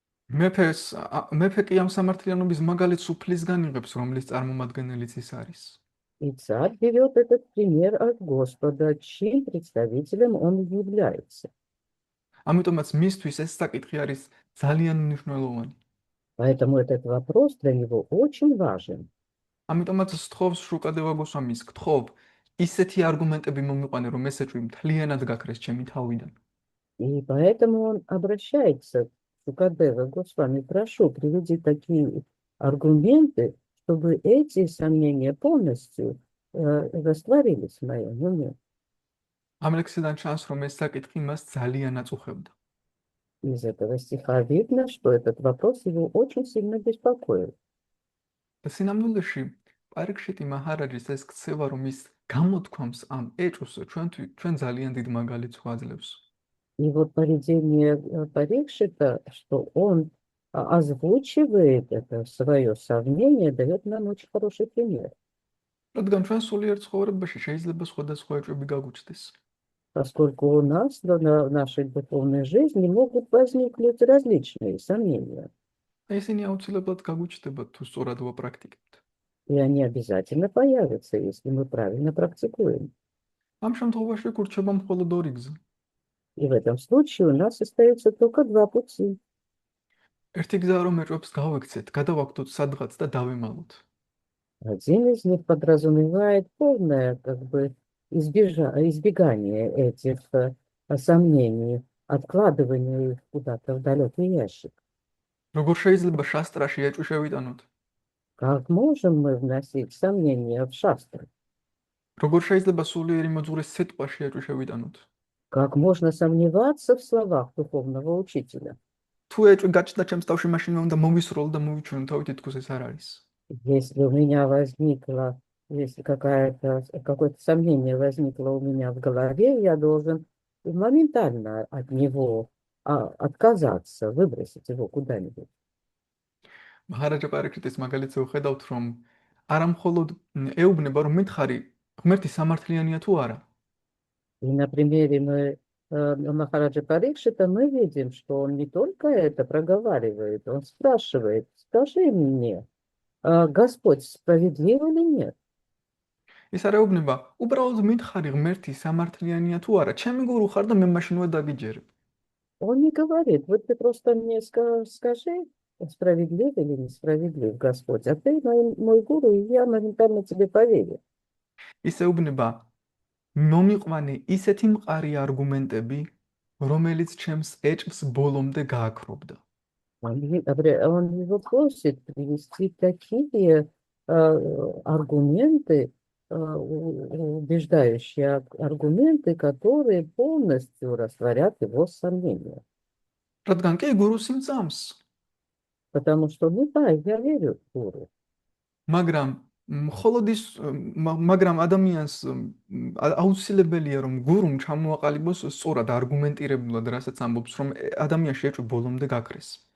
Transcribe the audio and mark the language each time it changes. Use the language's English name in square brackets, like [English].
[Georgian] მეფე კი ამ სამართლიანობის მაგალითს უფლისგან იღებს, რომლის წარმომადგენელიც ის არის. [Russian] И царь берет этот пример от Господа, чьим представителем он является. [Georgian] ამიტომაც მისთვის ეს საკითხი არის ძალიან მნიშვნელოვანი. [Russian] Поэтому этот вопрос для него очень важен. [Georgian] ამიტომაც სთხოვს შუკადევა გოსვამის, გთხოვ ისეთი არგუმენტები მომიყვანე, რომ ესეჭვი მთლიანად გაქრეს ჩემი თავიდან. [Russian] И поэтому он обращается к Шукадева Госвами, прошу, приведи такие аргументы, чтобы эти сомнения полностью растворились в моем уме. [Georgian] ამ ლექსიდან ჩანს, რომ ეს საკითხი მას ძალიან აწუხებდა. [Russian] Из этого стиха видно, что этот вопрос его очень сильно беспокоил. [Georgian] და სინამდვილეში პარიქშიტი მაჰარაჯის ეს ქცევა, რომ ის გამოთქვამს ამ ეჭვს, ჩვენ ძალიან დიდ მაგალითს გვაძლევს. [Russian] И вот поведение Парикшита, что он озвучивает это свое сомнение, дает нам очень хороший пример. [Georgian] რადგან ჩვენ სულიერ ცხოვრებაში შეიძლება სხვადასხვა ეჭვები გაგვიჩნდეს. [Russian] Поскольку у нас в нашей духовной жизни могут возникнуть различные сомнения. [Georgian] ისინი აუცილებლად გაგვიჩნდება თუ სწორად ვაპრაქტიკებთ. [Russian] И они обязательно появятся, если мы правильно практикуем. [Georgian] ამ შემთხვევაში გურჩება მხოლოდ ორი გზა. [Russian] И в этом случае у нас остается только два пути. [Georgian] ერთი გზაა, რომ ეჭვებს გავექცეთ, გადავაგდოთ სადღაც და დავემალოთ. [Russian] Один из них подразумевает полное избегание этих сомнений, откладывание их куда-то в далекий ящик. [Georgian] როგორ შეიძლება შასტრაში ეჭვი შევიტანოთ? [Russian] Как можем мы вносить сомнения в шастры? [Georgian] როგორ შეიძლება სულიერი მოძღვრის სიტყვაში ეჭვი შევიტანოთ? [Russian] Как можно сомневаться в словах духовного учителя? [Georgian] თუ ეჭვი გაჩნდა ჩემს თავში, მაშინ მე უნდა მოვისროლ და მოვიჩვენო თავი, თითქოს ეს არ არის. [Russian] Если у меня возникло, если какое-то сомнение возникло у меня в голове, я должен моментально от него отказаться, выбросить его куда-нибудь. [Georgian] მაჰარაჯა პარიქშიტის მაგალითზე ვხედავთ, რომ არა მხოლოდ ეუბნება, რომ მითხარი, ღმერთი სამართლიანია თუ არა. [Russian] И на примере Махараджа Парикшита мы видим, что он не только это проговаривает, он спрашивает, скажи мне, Господь справедлив или нет? [Georgian] ის არ ეუბნება, უბრალოდ მითხარი, ღმერთი სამართლიანია თუ არა, ჩემი გურუ ხარ და მე მაშინვე დაგიჯერებ. [Russian] Он не говорит, вот ты просто мне скажи, справедлив или несправедлив Господь, а ты мой гуру, и я моментально тебе поверю. [Georgian] ის ეუბნება, მომიყვანე ისეთი მყარი არგუმენტები, რომელიც ჩემს ეჭვს ბოლომდე გააქრობდა. [Russian] Он его просит привести такие аргументы, убеждающие аргументы, которые полностью растворят его сомнения. [Georgian] რადგან კი გურუს იმძამს, [Russian] Потому что, ну да, я верю в гуру. [Georgian] მაგრამ ადამიანს აუცილებელია, რომ გურუმ ჩამოაყალიბოს სწორად არგუმენტირებულად, რასაც ამბობს, რომ ადამიანში ეჭვი ბოლომდე გაქრეს.